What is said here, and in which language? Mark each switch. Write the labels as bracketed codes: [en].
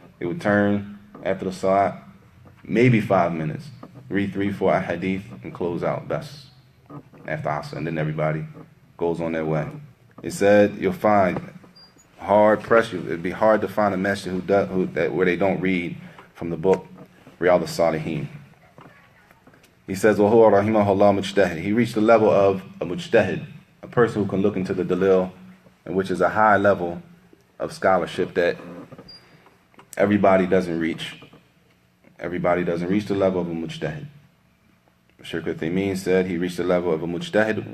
[en] They would turn after the Salat, maybe 5 minutes, read 3-4 hadith and close out, best, after Asr, and then everybody goes on their way. It said you'll find hard pressure. It'd be hard to find a masjid where they don't read from the book Riyadh al-Salihin. He says, [ar] وَهُوَ رَحِمَهُ اللَّهُ مُجْتَهِدٍ. [en] He reached the level of a mujtahid, a person who can look into the dalil, and which is a high level of scholarship that everybody doesn't reach. Everybody doesn't reach the level of a mujtahid. Shaykh Al-Thamaraat said he reached the level of a mujtahid.